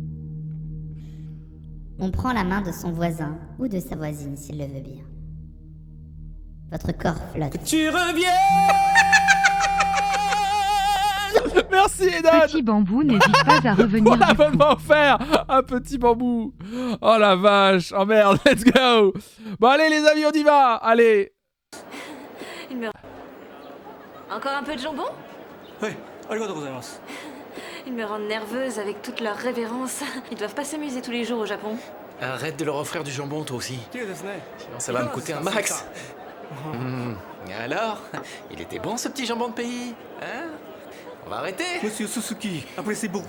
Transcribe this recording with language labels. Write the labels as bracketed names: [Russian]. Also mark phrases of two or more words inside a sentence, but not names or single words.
[French] On prend la main de son voisin ou de sa voisine s'il le veut bien. Votre corps flotte. Tu reviens. Merci Edan. Petit bambou n'hésite pas à revenir Pour du coup. l'abonnement offert, un petit bambou. Oh la vache, oh merde, [English] let's go. [French] Bon allez les amis, on y va. Allez. Encore un peu de jambon? Oui, [Japanese] ありがとうございます. [French] Ils me rendent nerveuse avec toute leur révérence. Ils doivent pas s'amuser tous les jours au Japon. Arrête de leur offrir du jambon, toi aussi. Sinon, ça va me coûter un max. Alors, il était bon ce petit jambon de pays, hein? On va arrêter. Monsieur Suzuki, appréciez beaucoup.